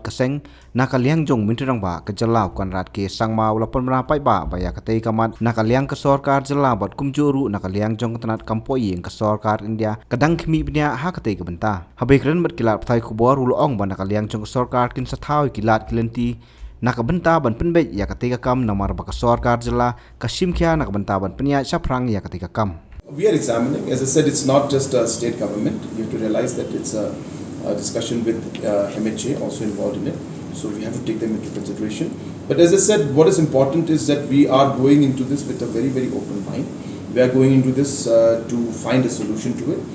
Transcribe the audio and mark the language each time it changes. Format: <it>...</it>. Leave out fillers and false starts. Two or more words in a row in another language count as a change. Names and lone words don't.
<kha>ke seng nakaliang jong mintrang ba ke jalau Conrad ke sangma wala pemra pai ba ya katei kamat nakaliang ke Sorkar jalau bat kumjuru nakaliang jong tanat kampoi ke Sorkar India kadang khmih bniah ha katei ke benta habekran bat kilat thai khubor ul ong ban nakaliang jong Sorkar kin sathau kilat kilenti nakabenta ban penbej ya ketika kam namar baka Sorkar jela kasim kya nakabenta ban penya chaprang ya ketika kam.</kha> <en>We are examining, as I said, it's not just a state government. You have to realize that it's a discussion with MHA also involved in it. So we have to take them into consideration. But as I said, what is important is that we are going into this with a very, very open mind. We are going into this to find a solution to it.</en>